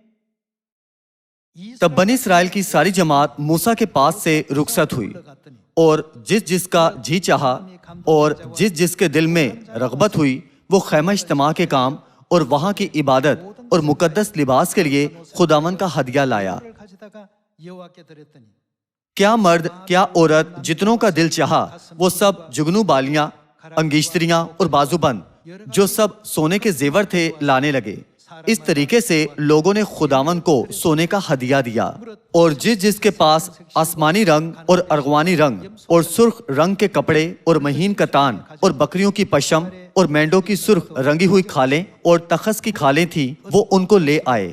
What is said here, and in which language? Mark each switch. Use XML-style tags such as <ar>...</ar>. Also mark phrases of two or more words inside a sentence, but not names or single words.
<ur>تب بنی اسرائیل کی ساری جماعت موسیٰ کے پاس سے رخصت ہوئی، اور جس جس کا جی چاہا اور جس جس کے دل میں رغبت ہوئی وہ خیمہ اجتماع کے کام اور وہاں کی عبادت اور مقدس لباس کے لیے خداوند کا ہدیہ لایا۔</ur> <ko>가져다가 여호와께 드렸더니</ko> <ur>کیا مرد کیا عورت جتنوں کا دل چاہا وہ سب جگنو بالیاں، انگیشتریاں اور بازو بند جو سب سونے کے زیور تھے لانے لگے۔ اس طریقے سے لوگوں نے خداوند کو سونے کا ہدیہ دیا، اور جس جس کے پاس آسمانی رنگ اور ارغوانی رنگ اور سرخ رنگ کے کپڑے اور مہین کتان اور بکریوں کی پشم اور مینڈوں کی سرخ رنگی ہوئی کھالیں اور تخس کی کھالیں تھیں وہ ان کو لے آئے۔</ur>